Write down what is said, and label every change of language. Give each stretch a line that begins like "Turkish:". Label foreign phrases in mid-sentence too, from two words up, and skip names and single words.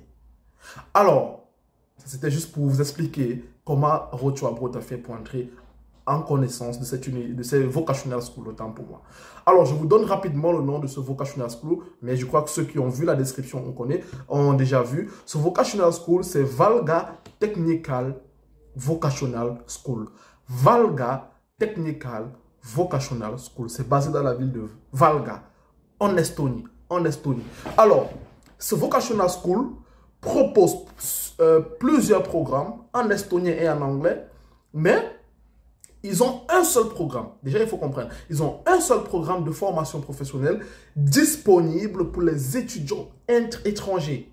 French: Alors, c'était juste pour vous expliquer comment Road to Abroad a fait pour entrer en connaissance de cette
English: Vocational School,
French: autant pour moi. Alors, je vous donne rapidement le nom de ce
English: Vocational School,
French: mais je crois que ceux qui ont vu la description, ont déjà vu. Ce
English: Vocational School,
French: c'est Valga Technical Vocational School. Valga Technical Vocational School. C'est basé dans la ville de Valga, en Estonie. Alors, ce
English: Vocational School
French: propose plusieurs programmes en estonien et en anglais, mais ils ont un seul programme. Déjà, il faut comprendre. Ils ont un seul programme de formation professionnelle disponible pour les étudiants étrangers.